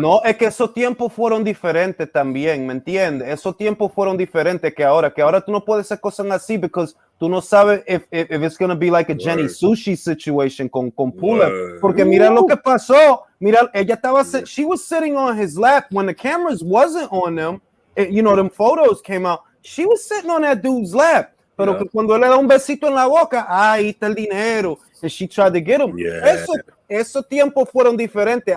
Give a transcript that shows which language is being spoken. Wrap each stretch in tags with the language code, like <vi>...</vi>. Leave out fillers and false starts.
<es>No, es que esos tiempos fueron diferentes también, ¿me entiendes? Esos tiempos fueron diferentes que ahora tú no puedes hacer cosas así,</es> <en>because</en> <es>tú no sabes</es> <en>if it's going to be like a Jenny Sushi situation</en> <es>con Pula. Porque mira lo que pasó. Mira, ella estaba,</es> <en>she was sitting on his lap when the cameras wasn't on them. Them photos came out. She was sitting on that dude's lap.</en> <es>Pero que cuando él le da un besito en la boca, ahí está el dinero.</es> <en>And she tried to get him. Yeah.</en> <es>Esos tiempos fueron diferentes.</es>